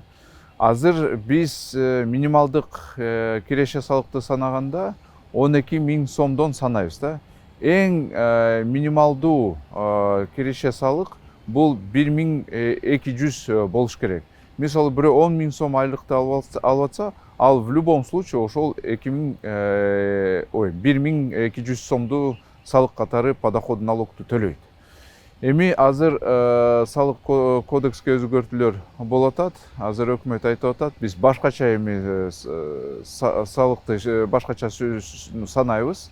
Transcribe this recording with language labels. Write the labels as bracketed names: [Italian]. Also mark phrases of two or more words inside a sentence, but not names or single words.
[Kyrgyz] Азыр биз минималдык киреше салыкты санаганда 12 000 сомдон санайбыз да. Эң минималдуу киреше салык бул 1200 болуш керек. Мисалы бирөө 10 000 сом айлыкты алып атса, ал [Russian] в любом случае [Kyrgyz] ошол 1200 сомду салык катары [Russian] подоходный налогду [Kyrgyz] төлөйт. Эми азыр салык кодекске өзгөртүүлөр болуп атат. Азыр өкмөт айтып атат, биз башкача эми салыкты башкача санайбыз.